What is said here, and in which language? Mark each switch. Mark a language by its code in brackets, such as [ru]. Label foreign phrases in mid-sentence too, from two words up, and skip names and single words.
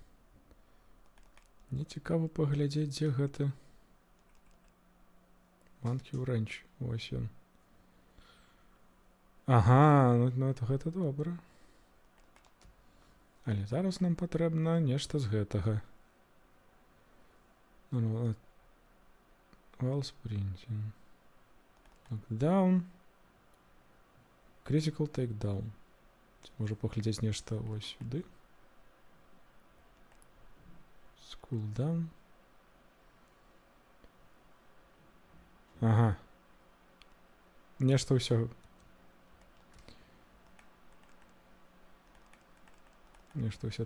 [be] Мне цікава паглядзець, дзе гэты Манкі Рэнч. Вось ён. Ага, ну гэта добра. Але зараз нам патрэбна нешта з гэтага. [en] Wall sprinting. Knockdown. Critical takedown. [be] Можа паглядзець нешта ось сюды. [en] Cooldown. [be] Ага. Нешта ўсё. Нешта ўсё.